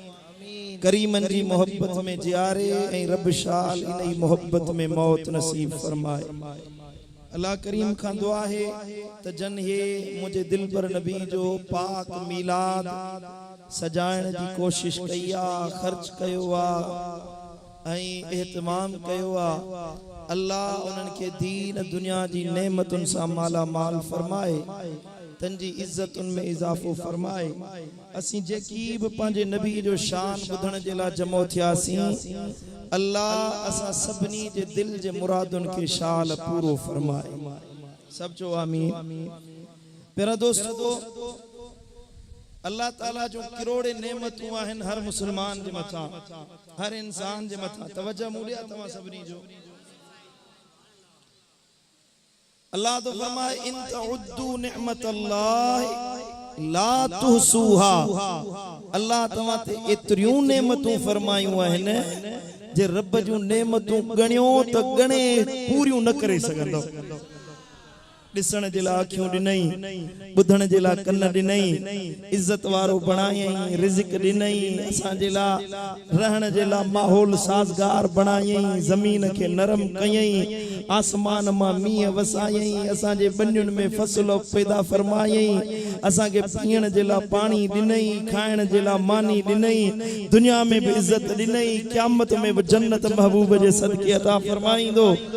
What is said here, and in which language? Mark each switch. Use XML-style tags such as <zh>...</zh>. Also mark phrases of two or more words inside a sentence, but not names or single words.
<sd>करीमन जी मोहब्बत में जियारे ऐं रब शाल इनई मोहब्बत में मौत नसीब फरमाए। अल्लाह करीम खां दुआ है त जन हे मुझे दिल पर नबी जो पाक मिलाद सजाइण जी कोशिश कई आ खर्च कयो आ ऐं एहतमाम कयो आ। अल्लाह उन्हनि के दीन दुनिया जी नेमतुन सा माला माल फरमाए तंजी इज्जतुन में इजाफो फरमाए। असी जेकी भी पांजे नबी जो शान बुधण जे ला जमो थियासी अल्लाह असा सबनी जे दिल जे मुरादुन के शाल पूरो फरमाए। सब जो आमीन। प्यारा दोस्तों अल्लाह ताला जो किरोड़े नेमतूं आहिन हर मुसलमान जे मथा हर इंसान जे मथा तवज्जो मूलिया तवा सबनी जो अल्लाह तो फरमाए</sd> <ar>إن تعدوا نعمة الله لا تحصوها.</ar> <sd>अल्लाह तवा ते एतरियूं नेमतूं फरमायूं आहिन जे रब जूं नेमतूं गणियो त गणे पूरियूं न करे सघंदो। ॾिसण जे लाइ अखियूं ॾिनई, ॿुधण जे लाइ कन ॾिनई, इज़त वारो बणायई, रिज़िक ॾिनई, असांजे लाइ रहण जे लाइ माहौल साज़गार बणायई, ज़मीन खे नरम कयई, आसमान मां मींहं वसायई, असांजे बनियुनि में फसल पैदा फरमायई, असांखे पीअण जे लाइ पाणी ॾिनई, खाइण जे लाइ मानी ॾिनई, दुनिया में भी इज़्ज़त ॾिनई, क़यामत में भी जन्नत महबूब जे सदके अता फरमाईंदो।</sd>